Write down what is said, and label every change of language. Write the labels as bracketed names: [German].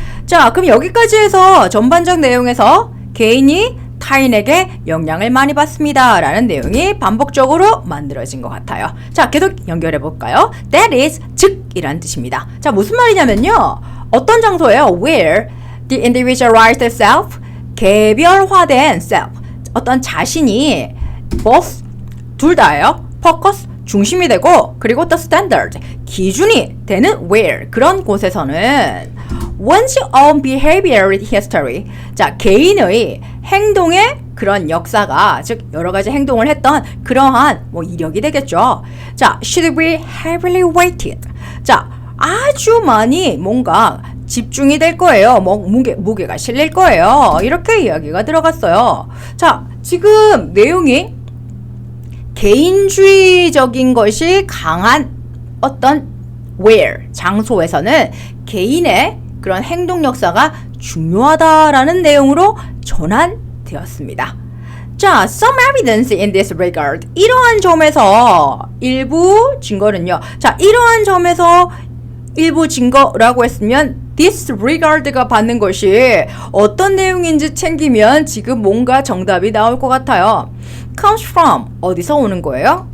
[Korean] 자, 그럼 여기까지 해서 전반적 내용에서 개인이 타인에게 영향을 많이 받습니다 라는 내용이 반복적으로 만들어진 것 같아요. 자, 계속 연결해 볼까요? [English] That is, [Korean] 즉 이란 뜻입니다. 자, 무슨 말이냐면요, 어떤 장소예요? [English] Where the individualized self, [Korean] 개별화된 self, 어떤 자신이 both, 둘 다예요. focus, 중심이 되고, 그리고 the standard, 기준이 되는 where, 그런 곳에서는 [English] one's own behavioral history, [Korean] 자, 개인의 행동의 그런 역사가, 즉 여러 가지 행동을 했던 그러한 뭐 이력이 되겠죠. [English] 자, should be heavily weighted. [Korean] 자, 아주 많이 뭔가 집중이 될 거예요. 뭐 무게가 실릴 거예요. 이렇게 이야기가 들어갔어요. 자, 지금 내용이 개인주의적인 것이 강한 어떤 where, 장소에서는 개인의 그런 행동 역사가 중요하다라는 내용으로 전환되었습니다. [English] 자, some evidence in this regard. [Korean] 이러한 점에서 일부 증거는요. 자, 이러한 점에서 일부 증거라고 했으면 disregard가 받는 것이 어떤 내용인지 챙기면 지금 뭔가 정답이 나올 것 같아요. [English] comes from, [Korean] 어디서 오는 거예요?